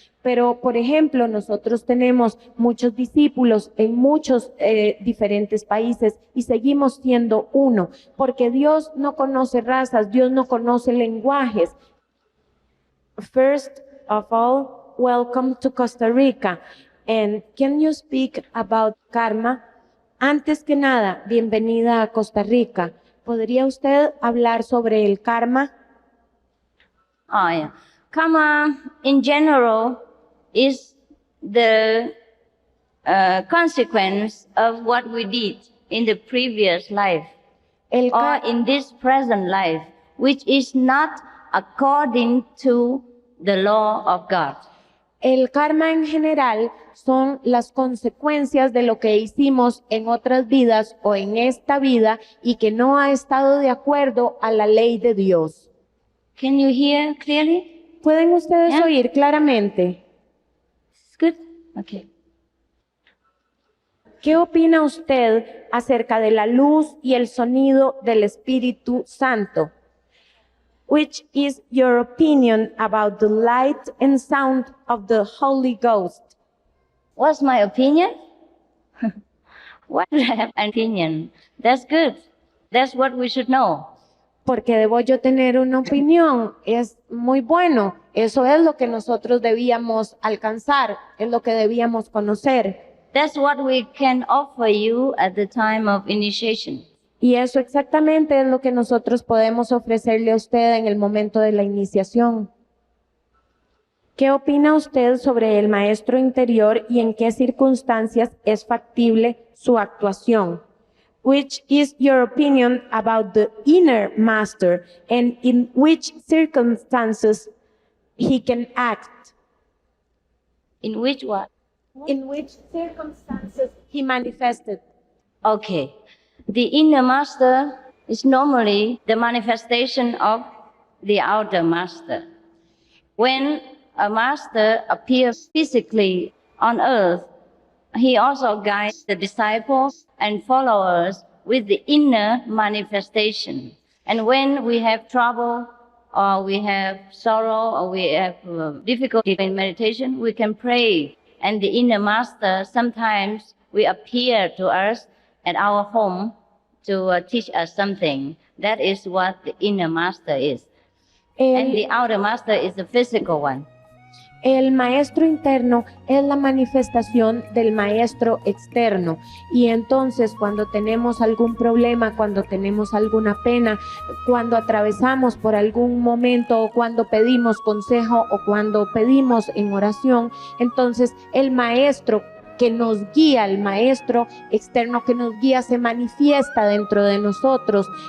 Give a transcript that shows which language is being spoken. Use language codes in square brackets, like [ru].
[es] Pero, por ejemplo, nosotros tenemos muchos discípulos en muchos diferentes países y seguimos siendo uno, porque Dios no conoce razas, Dios no conoce lenguajes. [en] First of all, welcome to Costa Rica. And can you speak about karma? [es] Antes que nada, bienvenida a Costa Rica. ¿Podría usted hablar sobre el karma? [en] Oh, yeah. Karma, in general, is the consequence of what we did in the previous life [es] El, [en] or ka- in this present life, which is not according to the law of God. [es] el karma en general son las consecuencias de lo que hicimos en otras vidas o en esta vida y que no ha estado de acuerdo a la ley de Dios. [en] Can you hear clearly? [es] ¿Pueden ustedes [en] Yeah. [es] oír claramente? [en] It's good? Okay. [es] ¿Qué opina usted acerca de la luz y el sonido del Espíritu Santo? [en] Which is your opinion about the light and sound of the Holy Ghost? What's my opinion? What do I have an opinion? That's good. That's what we should know. [es] Porque debo yo tener una opinión, es muy bueno. Eso es lo que nosotros debíamos alcanzar, es lo que debíamos conocer. [en] That's what we can offer you at the time of initiation. [es] Y eso exactamente es lo que nosotros podemos ofrecerle a usted en el momento de la iniciación. ¿Qué opina usted sobre el maestro interior y en qué circunstancias es factible su actuación? [en] Which is your opinion about the inner master and in which circumstances he can act? In which what? In which circumstances he manifested? Okay. The inner master is normally the manifestation of the outer master. When a master appears physically on earth, he also guides the disciples and followers with the inner manifestation. And when we have trouble, or we have sorrow, or we have difficulty in meditation, we can pray. And the inner master sometimes will appear to us at our home to teach us something. That is what the inner master is. And the outer master is the physical one. [es] El maestro interno es la manifestación del maestro externo, y entonces cuando tenemos algún problema, cuando tenemos alguna pena, cuando atravesamos por algún momento, o cuando pedimos consejo, o cuando pedimos en oración, entonces el maestro que nos guía, el maestro externo que nos guía, se manifiesta dentro de nosotros.